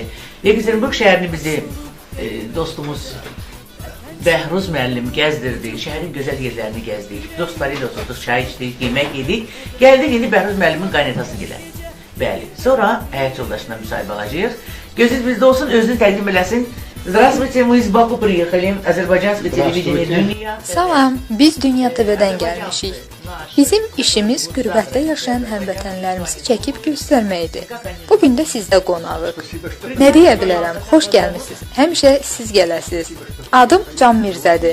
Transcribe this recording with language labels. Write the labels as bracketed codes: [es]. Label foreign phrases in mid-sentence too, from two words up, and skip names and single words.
[az] Yekaterinburq şəhərini bizi dostumuz Bəhruz müəllim gəzdirdi, şəhərin gözəl yerlərini gəzdik, dostları ilə oturduk, çay içdik, yemək yedik, gəldik indi Bəhruz müəllimin qaynatası gilə. Bəli, sonra həyat yoldaşına müsahibə alacağıq. Gözünüz bizdə olsun, özünü təqdim eləsin. [ru] Здравствуйте, мы из Баку приехали, Азербайджански телевизия dünya. [az] Salam, biz Dünya TV-dən gəlmişik. Bizim işimiz qürbətdə yaşayan həmvətənlərimizi çəkib göstərməkdir. Bugün də sizdə qonağıq. Nə deyə bilərəm, xoş gəlmisiniz, həmişə siz gələsiniz. Adım Can Mirzədir.